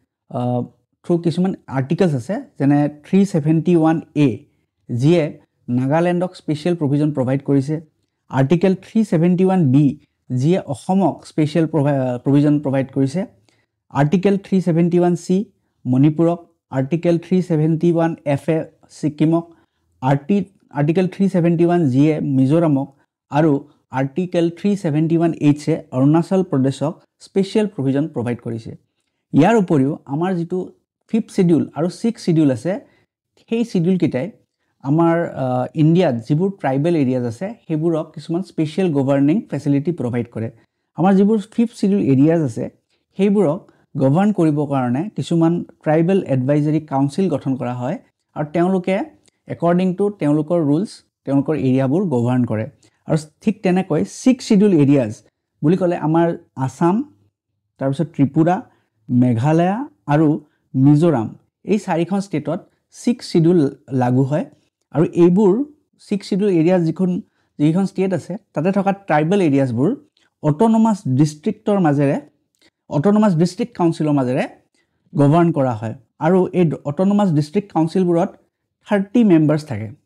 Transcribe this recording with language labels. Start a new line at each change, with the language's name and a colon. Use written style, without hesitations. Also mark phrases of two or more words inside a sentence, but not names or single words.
Assamese: থ্ৰু কিছুমান আৰ্টিকলছ আছে যেনে 371A যিয়ে নাগালেণ্ডক
English: special provision provide
Assamese: কৰিছে আৰ্টিকল 371B যিয়ে অসমক
English: special provision provide
Assamese: কৰিছে আৰ্টিকল 371C মণিপুৰক Article 371F Sikkimok, Article 371G Mizoramok, aru Article 371H Arunachal Pradeshok
English: special provision provide
Assamese: korise. ইয়াৰ উপৰিও আমাৰ যিটো
English: 5th schedule
Assamese: aru
English: 6th schedule
Assamese: আছে এই schedule কেইটাই আমাৰ India যিবোৰ
English: tribal areas
Assamese: আছে সেইবোৰক কিছুমান
English: special governing facility provide
Assamese: কৰে. আমাৰ যিবোৰ
English: 5th schedule areas
Assamese: আছে সেইবোৰক গভৰ্ণ কৰিব কাৰণে কিছুমান
English: tribal advisory council
Assamese: গঠন কৰা হয় আৰু তেওঁলোকে
English: according to
Assamese: তেওঁলোকৰ ৰুলছ তেওঁলোকৰ এৰিয়াবোৰ গভৰ্ণ কৰে আৰু ঠিক তেনেকৈ 6
English: schedule areas
Assamese: বুলি ক'লে আমাৰ আসাম তাৰপিছত ত্ৰিপুৰা মেঘালয় আৰু মিজোৰাম এই চাৰিখন ষ্টেটত 6 শিডিউল লাগু হয় আৰু এইবোৰ 6
English: schedule areas
Assamese: যিখন ষ্টেট আছে তাতে থকা
English: tribal areas autonomous district
Assamese: মাজেৰে
English: autonomous district council
Assamese: মাজেৰে গভৰ্ণ কৰা হয় আৰু এই
English: autonomous district council
Assamese: 30 মেম্বাৰ্স থাকে